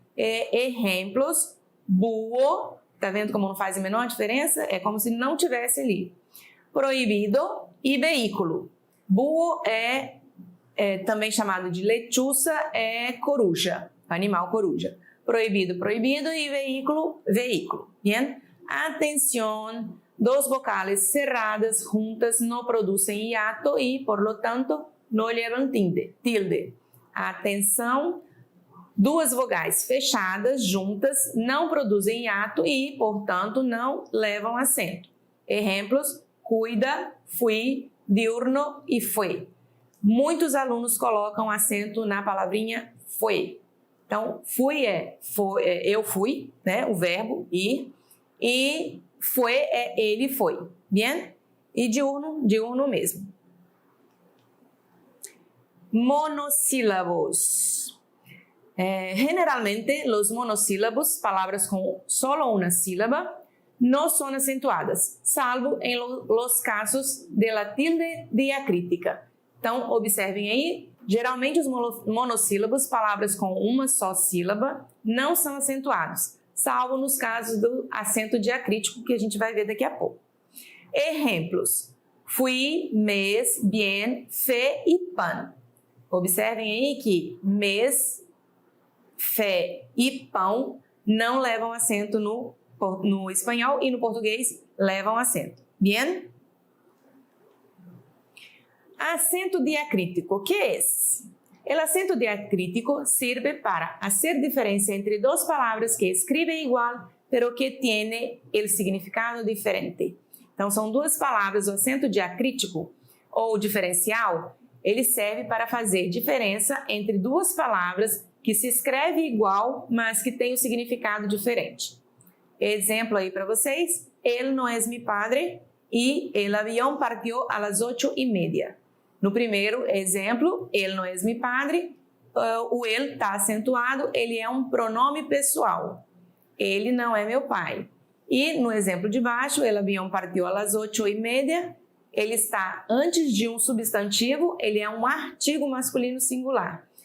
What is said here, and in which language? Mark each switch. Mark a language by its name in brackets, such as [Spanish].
[Portuguese] Exemplos, búho, tá vendo como não faz a menor diferença? É como se não tivesse ali. Proibido e veículo. Búho é também chamado de lechuza, é coruja, animal coruja. Proibido, proibido e veículo, veículo. [Spanish] Bien? Atención, dos vocales cerradas juntas no producen hiato y, por lo tanto, no llevan tilde. [Portuguese] Atenção, duas vogais fechadas juntas não produzem hiato e, portanto, não levam acento. Exemplos, cuida, fui, diurno e foi. Muitos alunos colocam acento na palavrinha foi. Então, fui eu fui, né, o verbo ir, e foi é ele foi. [Spanish] Bien? [Portuguese] E diurno mesmo. [Spanish] Monossílabos. Generalmente, los monossílabos, [Portuguese] palavras com solo uma sílaba, [Spanish] no son acentuadas, salvo en los casos de la tilde diacrítica. [Portuguese] Então, observem aí, geralmente os monossílabos, palavras com uma só sílaba, não são acentuados, salvo nos casos do acento diacrítico, que a gente vai ver daqui a pouco. Exemplos: fui, mes, bien, fe e pan. Observem aí que mes, fé e pão não levam acento no espanhol e no português levam acento. [Spanish] Bien? Acento diacrítico, ¿qué es? El acento diacrítico sirve para hacer diferencia entre dos palabras que escriben igual, pero que tienen el significado diferente. [Portuguese] Então, são duas palavras, o acento diacrítico ou diferencial, ele serve para fazer diferença entre duas palavras que se escreve igual, mas que tem um significado diferente. Exemplo aí para vocês: [Spanish] él no es mi padre [Portuguese] e [Spanish] el avión partió a las 8:30. [Portuguese] No primeiro exemplo, [Spanish] él no es mi padre, [Portuguese] o ele está acentuado, ele é um pronome pessoal. Ele não é meu pai. E no exemplo de baixo, [Spanish] el avión partió a las 8:30, [Portuguese] ele está antes de um substantivo, ele é um artigo masculino singular.